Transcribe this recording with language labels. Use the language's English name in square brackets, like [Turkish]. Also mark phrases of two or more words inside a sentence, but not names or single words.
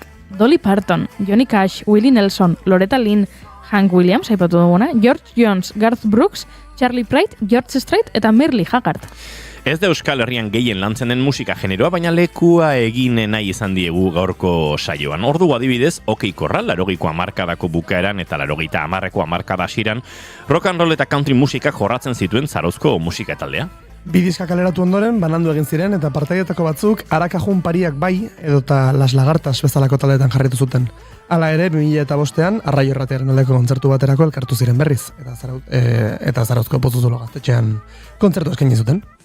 [Basque] Dolly Parton, Johnny Cash, Willie Nelson, Loretta Lynn, Hank Williams, aipatu duguna, George Jones, Garth Brooks, Charlie Pride, George Strait eta Merle Haggard. Ez da Euskal Herrian gehien lantzen den musika generoa, baina lekua egin nahi izan diegu gaurko saioan. Ordu adibidez, OK Corral, 80ko hamarkadako bukaeran eta 80ko hamarkada hasieran, [English] rock and roll [Basque] eta country musika jorratzen zituen Zarauzko musika taldea. Bi diska kaleratu ondoren, banandu egin ziren eta partaietako batzuk Arakajun Pariak bai edota Las Lagartas bezalako taldeetan jarritu zuten. Hala ere, 2005an, Arraio Erratearen aldeko kontzertu baterako elkartu ziren berriz, eta Zarauzko Pozuzulo gaztetxean kontzertu eskaini zuten.